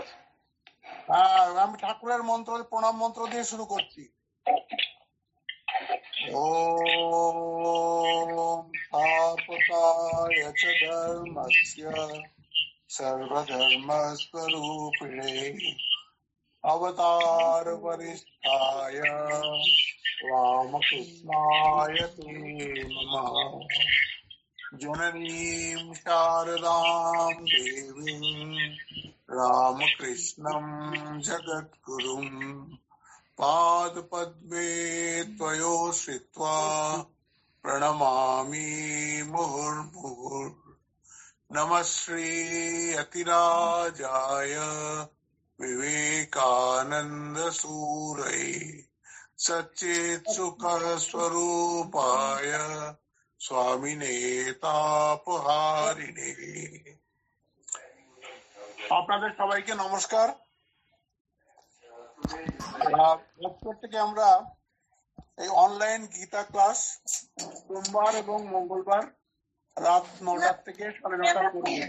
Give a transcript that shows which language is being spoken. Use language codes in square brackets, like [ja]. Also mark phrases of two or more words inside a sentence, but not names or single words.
[bn] আমি ঠাকুরের মন্ত্র, প্রণাম মন্ত্র দিয়ে শুরু করছি। [sa] ওম তাপতায় চ ধর্মস্য সর্বধর্মস্বরূপিণে अवतार वरिष्ठाय रामकृष्णाय ते नमः। जननीं शारदां देवीं रामकृष्णं जगद्गुरुं पादपद्मे त्वयोश्रित्वा प्रणमामि मुहुर्मुहुर्। नमः श्री अतिराजाय विवेकानंद सूरये सच्चित् सुख स्वरूपाय स्वामिने तापहारिणे। [bn] আপনাদের সবাইকে নমস্কার। আজকের থেকে আমরা এই অনলাইন গীতা ক্লাস সোমবার এবং মঙ্গলবার রাত 9টা থেকে 9:30 করব।